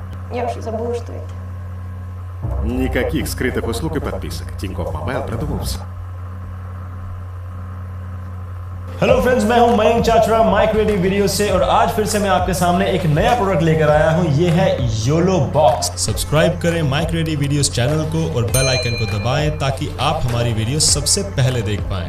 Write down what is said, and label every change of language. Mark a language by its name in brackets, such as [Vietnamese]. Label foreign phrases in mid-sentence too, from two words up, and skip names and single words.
[Russian] Я уже забыла, что это. Никаких скрытых услуг и подписок. Тинькофф Мобайл продумался. [English] hello friends, [Hindi] मैं हूं मयंक चाचरा माई क्रिएटिव वीडियो से और आज फिर से मैं आपके सामने एक नया प्रोडक्ट लेकर आया हूं। ये है योलो बॉक्स। सब्सक्राइब करें माई क्रिएटिव वीडियोस चैनल को और [English] bell icon [Hindi] को दबाएं ताकि आप हमारी वीडियो सबसे पहले देख पाएं।